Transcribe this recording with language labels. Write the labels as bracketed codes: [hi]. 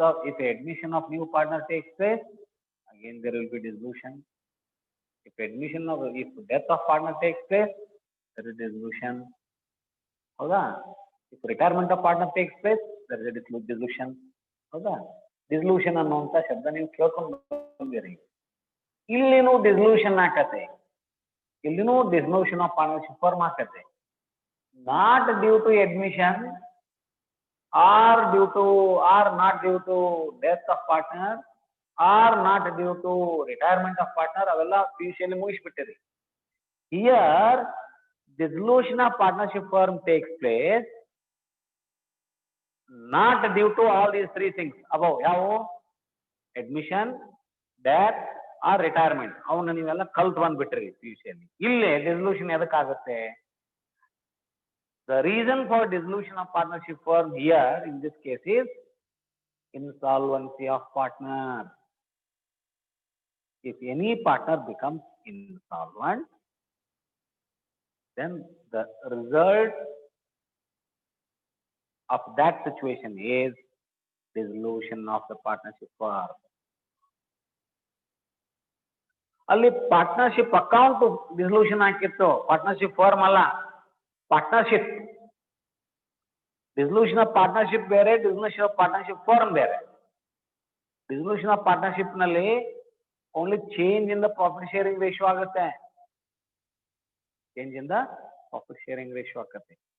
[en] If admission of new partner takes place, again there will be dissolution. If death of partner takes place, there is dissolution. [kn] ಹೌದಾ? [en] If retirement of partner takes place, there is a dissolution. [kn] ಹೌದಾ? Dissolution ಅನ್ನುವಂಥ ಶಬ್ದ ನೀವು ಕೇಳ್ಕೊಂಡು ಬಂದಿರಿ. ಇಲ್ಲಿನೂ dissolution ಆಕತೆ, ಇಲ್ಲಿನೂ dissolution of partnership firm ಆಕತೆ. [en] not due to admission or not due to death of partner or not due to retirement of partner, [kn] ಅವೆಲ್ಲ PUC ಅಲ್ಲಿ ಮುಗಿಸ್ಬಿಟ್ಟಿರಿ. [en] Here dissolution of partnership firm takes place not due to all these three things above. [kn] ಯಾವ? [en] admission, death or retirement. [kn] ಅವನ್ನ ನೀವೆಲ್ಲ ಕಲ್ತು ಬಂದ್ಬಿಟ್ರಿ PUC ಅಲ್ಲಿ. ಇಲ್ಲೇ dissolution ಎದಕ್ಕಾಗುತ್ತೆ? [en] The reason for dissolution of partnership firm here in this case is insolvency of partner. If any partner becomes insolvent, then the result of that situation is dissolution of the partnership firm. [kn] ಅಲ್ಲಿ partnership account dissolution ಆಗಿತ್ತು, partnership firm ಅಲ್ಲ, partnership. Dissolution of partnership ಬೇರೆ, dissolution of partnership firm ಬೇರೆ. Dissolution of partnership ನಲ್ಲಿ only change in the profit sharing ratio ಆಗುತ್ತೆ, change in the profit sharing ratio ಆಗುತ್ತೆ.